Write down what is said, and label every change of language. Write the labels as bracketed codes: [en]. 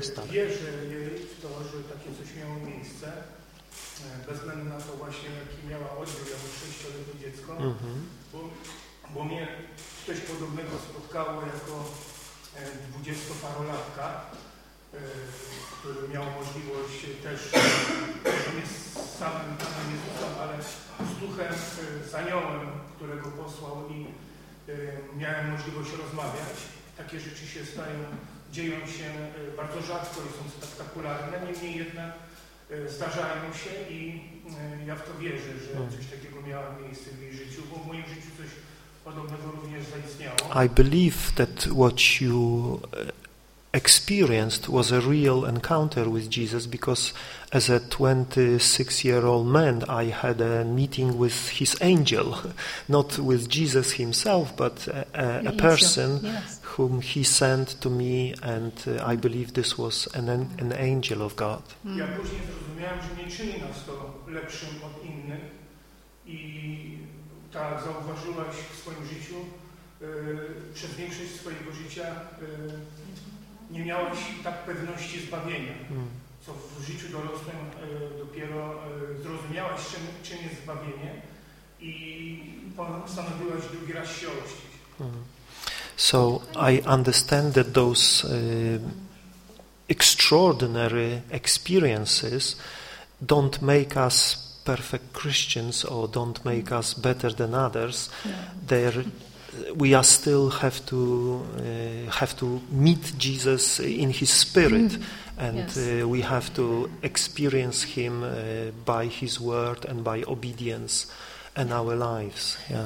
[pl] Wierzy w to, że takie coś miało miejsce, bez względu na to właśnie, jaki miała odbiór, jako sześciolatkowe dziecko, bo mnie coś podobnego spotkało jako dwudziestoparolatka, który miał możliwość też nie z samym Panem Jezusem, ale z duchem, z aniołem, którego posłał, i miałem możliwość rozmawiać. Takie rzeczy się dzieją się bardzo rzadko i są spektakularne, niemniej jednak zdarzają się i ja w to wierzę, że coś takiego miało miejsce w jej życiu, bo w moim życiu coś podobnego również zaistniało. [en] I believe that what you experienced was a real encounter with Jesus, because as a 26-year-old man, I had a meeting with his angel, not with Jesus himself, but a person whom he sent to me, and I believe this was an angel of God. [pl] Ja później zrozumiałem, że nie czyni nas to lepszym od innych, i tak zauważyłaś w swoim życiu, przez większość swojego życia nie miałeś tak pewności zbawienia, co w życiu dorosłym dopiero zrozumiałeś, czym jest zbawienie, i postanowiłeś drugi raz się ochrzcić. [en] So I understand that those extraordinary experiences don't make us perfect Christians, or don't make us better than others. They're We are still have to meet Jesus in His Spirit, and we have to experience Him by His Word and by obedience in our lives.